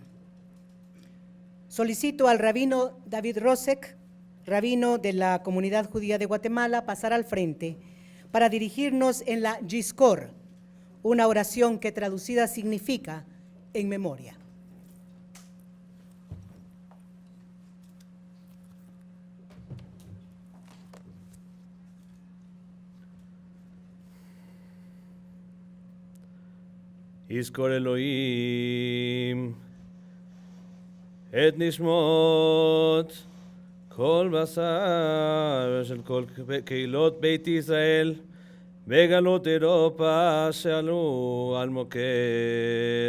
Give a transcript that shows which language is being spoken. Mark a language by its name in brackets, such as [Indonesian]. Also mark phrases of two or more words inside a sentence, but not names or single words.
[Spanish] Solicito al rabino David Rosek, rabino de la Comunidad Judía de Guatemala, pasar al frente para dirigirnos en la Yizkor, una oración que traducida significa en memoria. [Hebrew] יזכור אלוהים את נשמות כל בשר של כל קהילות בית ישראל וגלות אירופה שעלו על מוקד.